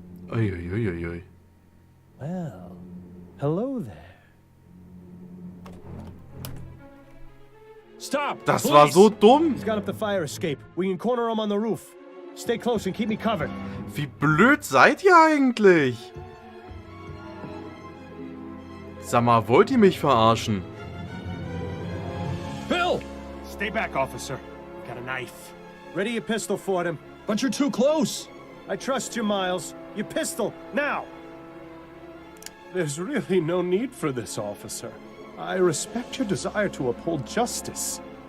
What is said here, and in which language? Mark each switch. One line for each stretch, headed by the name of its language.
English: Oi, oi, oi, oi, oi. Well, hello there. Stop!
German: Das war so dumm.
English: He's got up the fire escape. We can corner him on the roof. Stay close and keep me covered.
German: Wie blöd seid ihr eigentlich? Sag mal, wollt ihr mich verarschen?
English: Bill! Stay back, officer. Got a knife. Ready your pistol for him. But you're too close! I trust you, Miles. Your pistol, now! There's really no need for this, officer. I respect your desire to uphold justice.